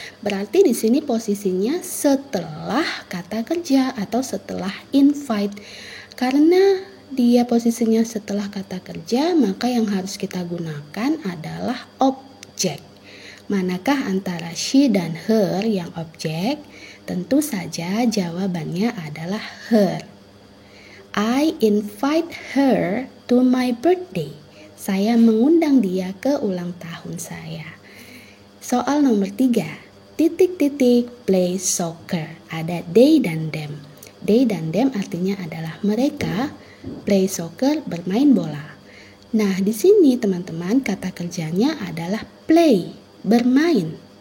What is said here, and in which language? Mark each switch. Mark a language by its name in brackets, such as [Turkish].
[Indonesian] Berarti di sini posisinya setelah kata kerja atau setelah invite. Karena dia posisinya setelah kata kerja, maka yang harus kita gunakan adalah objek. Manakah antara she dan her yang objek? Tentu saja jawabannya adalah her. [English] I invite her to my birthday. [Indonesian] Saya mengundang dia ke ulang tahun saya. Soal nomor 3. [English] Play soccer. [Indonesian] Ada they dan them. They dan them artinya adalah mereka. [English] Play soccer, [Indonesian] bermain bola. Nah, di sini teman-teman kata kerjanya adalah play, bermain.